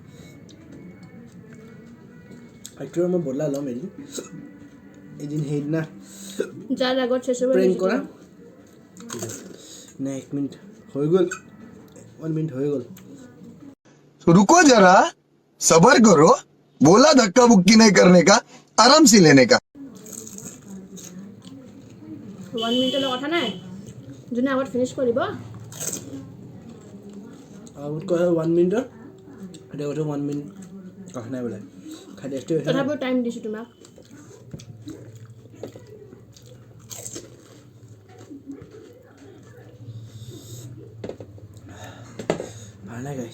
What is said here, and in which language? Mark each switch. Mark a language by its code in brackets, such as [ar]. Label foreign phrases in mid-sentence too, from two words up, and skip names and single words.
[as] এইটো মই বদলা ল'ম এদিন সেইদিনা যাৰ আগত চেচ প্ৰেংক কৰা। নাই 1 মিনিট হৈ গ'ল, 1 মিনিট হৈ গ'ল। [hi] रुको जरा, सबर करो, बोला धक्का बुक्की नहीं करने का, आराम से लेने का। [as] 1 মিনিটৰ কথা নাই, যোনে আগত ফিনিছ কৰিব। আগত কয় 1 মিনিটৰ, এতিয়া কৈছে 1 মিনিট কথা নাই বোলে। খাই টেষ্টি হৈছে। তথাপিও টাইম দিছোঁ তোমাক। ভাল নাই গাইছ।